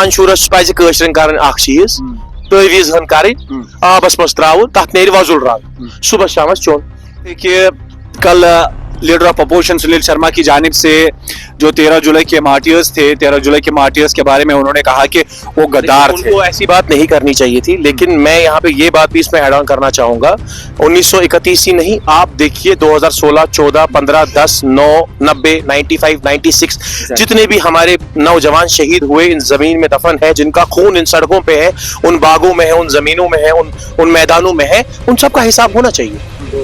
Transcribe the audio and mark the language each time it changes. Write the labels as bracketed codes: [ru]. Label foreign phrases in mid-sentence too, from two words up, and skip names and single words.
[ks] मंशूरस पज काशरन कर चीज तवीज हन कर आबस मज त्राउन तथ नेर वजुल रंग सुबह शाम चोन। [hi] देखिए कल लीडर ऑफ अपोजिशन सुनील शर्मा की जानिब से जो 13 जुलाई के मार्टियर्स थे, 13 जुलाई के मार्टियर्स के बारे में उन्होंने कहा कि वो गद्दार थे। उनको ऐसी बात नहीं करनी चाहिए थी, लेकिन मैं यहाँ पे ये बात भी इसमें [en] add on [hi] करना चाहूंगा। 1931 ही नहीं, आप देखिए 2016, 14, 15, 10, 9, 90, 95, 96 जितने भी हमारे नौजवान शहीद हुए इन जमीन में दफन है, जिनका खून इन सड़कों पे है, उन बागों में है, उन जमीनों में है, उन मैदानों में है, उन सबका हिसाब होना चाहिए।